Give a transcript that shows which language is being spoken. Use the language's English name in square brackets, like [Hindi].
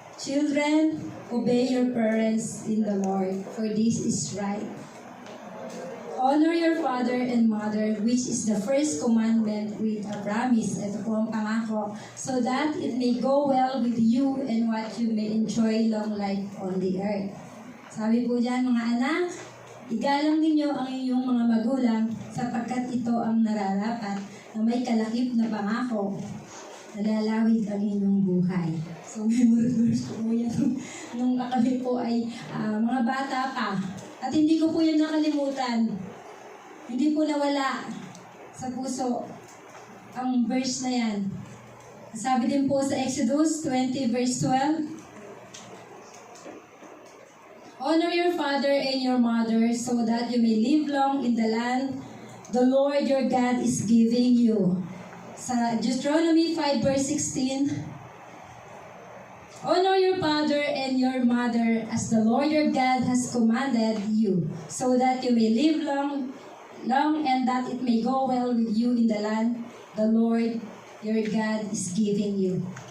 [English] Children, obey your parents in the Lord, for this is right. Honor your father and mother, which is the first commandment with a promise. [Filipino] Ito po ang pangako. [English] So that it may go well with you and what you may enjoy long life on the earth. [Filipino] Sabi po dyan, mga anak, igalang ninyo ang inyong mga magulang sapagkat ito ang nararapat na may kalakip na pangako. Nalalawig ang inyong buhay. So, memory verse po yan. Nung kami po ay mga bata pa. At hindi ko po yan nakalimutan. Hindi po nawala sa puso ang verse na yan. Sabi din po sa [English] Exodus 20 verse 12, honor your father and your mother so that you may live long in the land the Lord your God is giving you. Sa Deuteronomy 5 verse 16, honor your father and your mother as the Lord your God has commanded you, so that you may live long and that it may go well with you in the land the Lord your God is giving you.